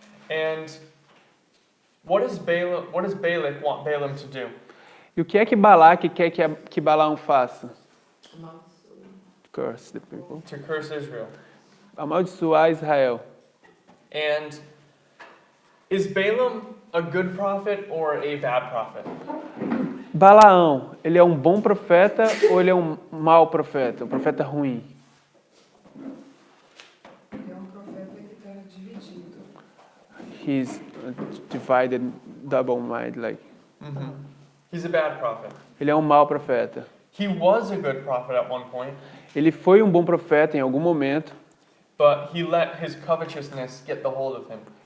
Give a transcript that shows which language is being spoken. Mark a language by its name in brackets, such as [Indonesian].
[English] And what does Balak want Balaam to do? [Portuguese] E o que é que Balaque quer que Balaão faça? [English] Curse the people. To curse Israel. [Portuguese] Amaldiçoar Israel. [English] And is Balaam a good prophet or a bad prophet? [Portuguese] Balaão, ele é um bom profeta ou ele é um mau profeta? Um profeta ruim? É um profeta que está dividido. [English] He's divided, double-minded, like. He's a bad prophet. [Portuguese] Ele é um mau profeta. [English] He was a good prophet at one point, [Portuguese] Ele foi um bom profeta em algum momento, [English] but he let his covetousness get the hold of him.